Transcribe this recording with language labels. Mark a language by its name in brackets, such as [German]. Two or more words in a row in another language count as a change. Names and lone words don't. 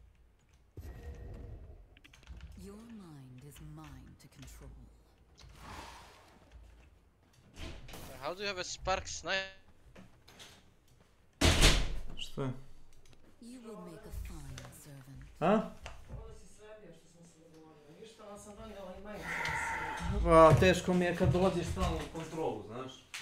[English] Your mind is mine to control. How do you have a spark sniper? [Russian] Что? [English] You will make a fine servant. А? [Bosnian] Ovo si sredio što smo se dogovorili. Ništa, ali sam donijela i majicu. A, teško mi je kad dolaziš stalno u kontrolu, znaš.